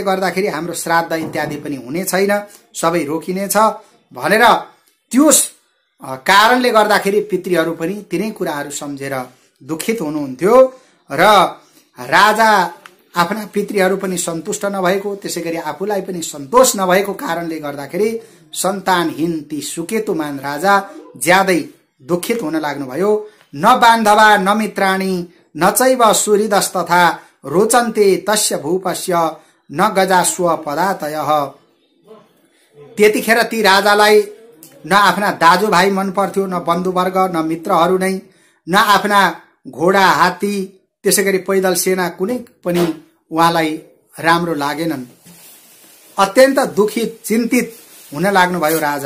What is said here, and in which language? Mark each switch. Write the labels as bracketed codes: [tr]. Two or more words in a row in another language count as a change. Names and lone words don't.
[ne] गर्दाखेरि हाम्रो श्राद्ध इत्यादि पनि हुने छैन, सबै रोकिनेछ भनेर त्यो कारणले गर्दाखेरि पितृहरू पनि तिनै कुराहरू सम्झेर दुखित हुनुहुन्थ्यो र राजा आफ्ना पितृहरू पनि सन्तुष्ट नभएको, त्यसैगरी आफूलाई पनि सन्तोष नभएको कारणले गर्दाखेरि सन्तानहीन ती सुकेतुमान राजा ज्यादै दुखित हुन लाग्नुभयो। [sa] न बान्धवा न मित्राणि न चैव सुहृदस्तथा रोचन्ते तस्य भूपस्य न गजा स्व पदातयः। [ne] त्यतिखेर ती राजालाई न आफ्ना दाजुभाइ मन पर्थ्यो, न बन्धुवर्ग, न मित्रहरू नै, न आफ्ना घोडा, हात्ती, त्यसैगरी पैदल सेना कुनै पनि उहाँलाई राम्रो लागेनन्। अत्यन्त दुखित, चिन्तित हुन लाग्नुभयो राजा।